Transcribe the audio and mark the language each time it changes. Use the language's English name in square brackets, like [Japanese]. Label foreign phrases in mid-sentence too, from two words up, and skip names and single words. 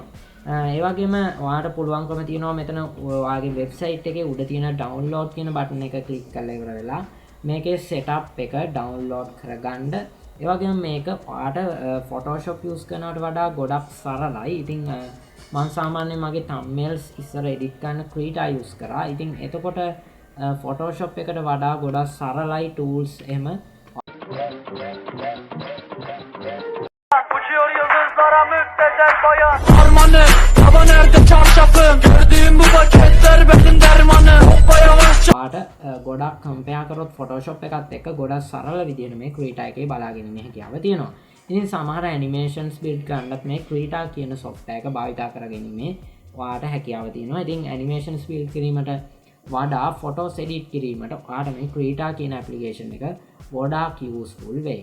[Sinhala] ඒ වගේම ඔයාලට පුළුවන්කම තියෙනවා මෙතන ඔයාගේ වෙබ්සයිට් එකේ උඩ තියෙන download කියන බටන් එක ක්ලික් කරලා ඉවර වෙලා මේකේ setup එක download කරගන්න. ඒ වගේම මේක ඔයාලට Photoshop use කරනවට වඩා ගොඩක් සරලයි. ඉතින් මම සාමාන්‍යයෙන් මගේ thumbnails ඉස්සර edit කරන්න Krita use කරා. ඉතින් එතකොට Photoshop එකට වඩා ගොඩක් සරලයි tools එහෙම. [Turkish] Uçuyor yıldızlara müptezel bayan Armanı, hava nerede çarşafım Gördüğüm bu paketler benim dermanım Hoppa yavaş [Sinhala] පාට ගොඩක් කම්පයා කරොත් Photoshop එකත් එක්ක ගොඩක් සරල විදිහට මේ Krita එකේ බලා ගැනීමේ හැකියාව තියෙනවා. ඉතින් සමහර [English] animations build [Sinhala] කරන්නත් මේ Krita කියන software එක භාවිතා කරගැනීමේ ඔයාට හැකියාව තියෙනවා. ඉතින් [English] animations build [Sinhala] කිරීමට වඩා [English] photos edit [Sinhala] කිරීමට ඔයාට මේ Krita කියන application එක ගොඩාක් useful වෙයි.